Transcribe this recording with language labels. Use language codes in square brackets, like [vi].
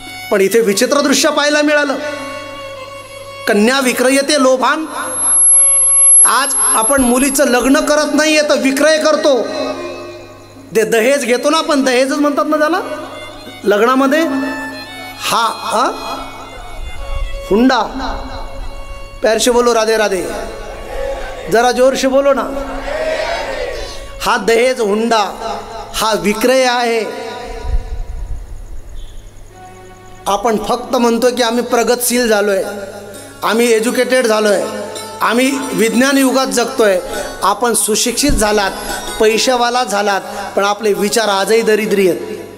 [mr] पण इथे विचित्र दृश्य पाहायला मिळालं. कन्या विक्रयते लोभान. आज आपण मुलीचं लग्न करत नाहीये तर विक्रय करतो. ते दहेज घेतो ना आपण, दहेजच म्हणतात ना त्याला लग्नामध्ये. हा हुंडा. [hi] पैर से बोलो राधे राधे, जरा जोर से बोलो ना. [mr] हा दहेज हुंडा हा विक्रय आहे. आपण फक्त म्हणतो की आम्ही प्रगतशील झालोय, आम्ही एज्युकेटेड झालोय, आम्ही विज्ञान युगात जगतोय. आपण सुशिक्षित झालात, पैशावाला झालात, पण आपले विचार आजही दरिद्री आहेत.